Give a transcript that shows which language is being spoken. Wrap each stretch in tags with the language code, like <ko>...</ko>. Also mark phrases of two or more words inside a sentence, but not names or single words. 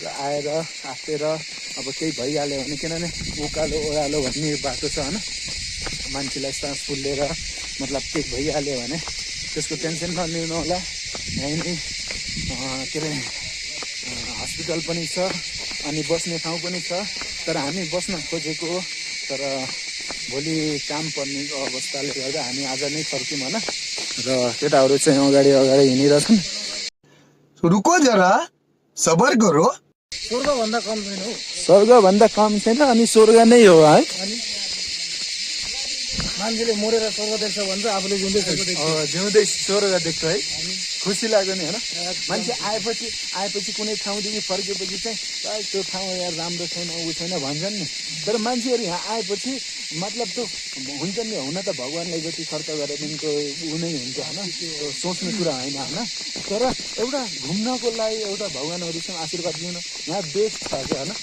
<ne>आएर आफेर अब केही भइहाल्यो भने किनभने उकालो ओह्रालो भन्ने बाटो छ होइन मान्छेलाई सास फुलेर मतलब केही भइहाल्यो भने त्यसको टेन्सन नलिनु होला यहीँ नै के अरे हस्पिटल पनि छ अनि बस्ने ठाउँ पनि छ तर हामी बस्न खोजेको तर भोलि काम पर्ने अवस्थाले गर्दा हामी आज नै फर्क्यौँ होइन र केटाहरू चाहिँ अगाडि हिँडिरहेछन्</ne> <hi>रुको जरा सबर करो</hi> <ne>स्वर्गभन्दा कम छैन अनि स्वर्ग नै हो है मान्छेले मरेर स्वर्ग देख्छ भन्छ आफूले जिउँदै स्वर्ग देख्छ है खुसी लाग्यो नि होइन मान्छे आएपछि कुनै ठाउँदेखि फर्केपछि चाहिँ त्यो ठाउँ यहाँ राम्रो छैन ऊ छैन भन्छन् नि तर मान्छेहरू यहाँ आएपछि मतलब त्यो हुन्छ नि हुन त भगवान्ले जति खर्च गरे पनि त्यो ऊ नै हुन्छ होइन त्यो सोच्ने कुरा होइन होइन तर एउटा घुम्नको लागि एउटा भगवान्हरूसँग आशीर्वाद लिनु यहाँ बेस्ट छ क्या होइन</ne>